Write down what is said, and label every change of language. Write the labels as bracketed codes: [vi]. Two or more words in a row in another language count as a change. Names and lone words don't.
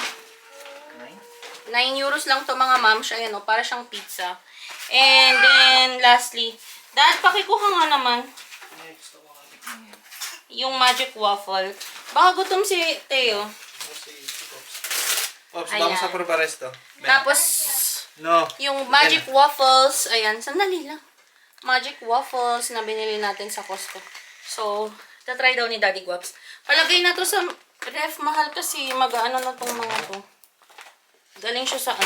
[tl] 9 euros lang to, mga moms. Ayan o, para siyang pizza. [en] And then, lastly, Dad, [tl] pakikuha nga naman. Yung magic waffle. Baka gutom si Teo. Ops, Ayan. [es] vamos a probar esto. [tl] Tapos, No. yung magic waffles, ayan, sandali lang. Magic Waffles na binili natin sa Costco. So, tatry daw ni Daddy Guaps. Palagay na to sa ref. Mahal kasi mag-ano na tong mga to. Galing siya sa ano.